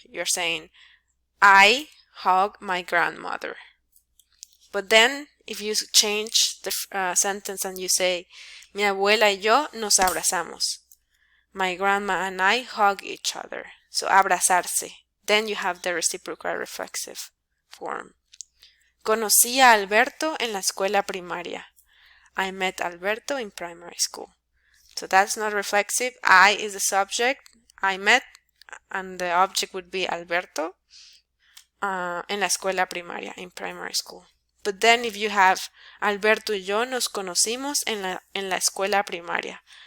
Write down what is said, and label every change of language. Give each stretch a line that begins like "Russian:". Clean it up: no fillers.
English: You're saying, I hug my grandmother. But then, if you change the sentence and you say,
Spanish: mi abuela y yo nos abrazamos.
English: My grandma and I hug each other. So, abrazarse. Then you have the reciprocal reflexive form.
Spanish: Conocí a Alberto en la escuela primaria.
English: I met Alberto in primary school. So that's not reflexive. I is the subject. I met, and the object would be Alberto
Spanish: en la escuela primaria,
English: in primary school. But then if you have
Spanish: Alberto y yo nos conocimos en la escuela primaria.